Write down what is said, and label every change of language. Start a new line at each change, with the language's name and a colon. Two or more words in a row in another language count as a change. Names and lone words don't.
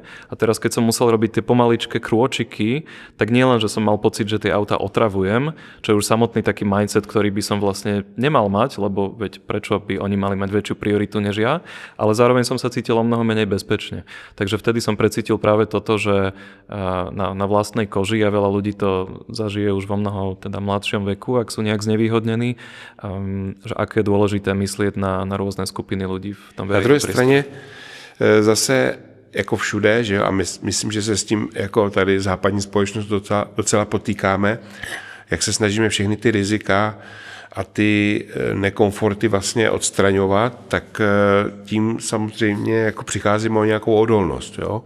Slovak: A teraz, keď som musel robiť tie pomaličké krôčiky, tak nie len, že som mal pocit, že tie auta otravujem, čo je už samotný taký mindset, ktorý by som vlastne nemal mať, lebo veď prečo by oni mali mať väčšiu prioritu než ja, ale zároveň som sa cítil o mnoho menej bezpečne. Takže vtedy som precítil práve toto, že na vlastnej koži, a veľa ľudí to zažije už vo mnoho teda mladšom veku, ak sú nejak znevýhodnení, že aké je dôležité myslieť na rôzne skupiny ľudí v tom verejnom druhé priestore.
Czech: straně zase jako všude, že jo, a myslím, že se s tím jako tady západní společnost docela potýkáme, jak se snažíme všechny ty rizika a ty nekomforty vlastně odstraňovat, tak tím samozřejmě jako přicházíme o nějakou odolnost, jo.